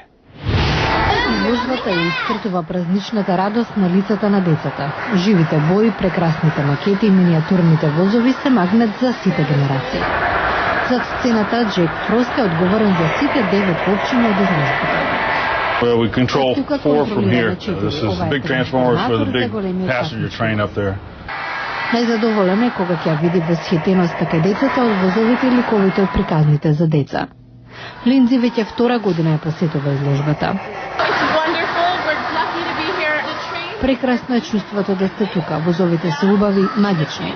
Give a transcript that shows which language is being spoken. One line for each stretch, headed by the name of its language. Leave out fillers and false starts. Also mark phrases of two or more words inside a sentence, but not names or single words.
Macedonian: Изложбата ја искртува празничната радост на лицата на децата. Живите бои, прекрасните макети и миниатурните возови се магнет за сите генерации. Зад сцената Джек Фрост е одговорен за сите 9 општини од изложбата.
English: Well, we control 4 from here. This is big transformers for the big passenger train up there.
Macedonian: Најзадоволен е кога ќе види восхитеноста кај децата од возовите и ликовите од приказните за деца. Линдзи веќе втора година ја посетува изложбата. Прекрасно е чувството да сте тука, возовите се убави, магични.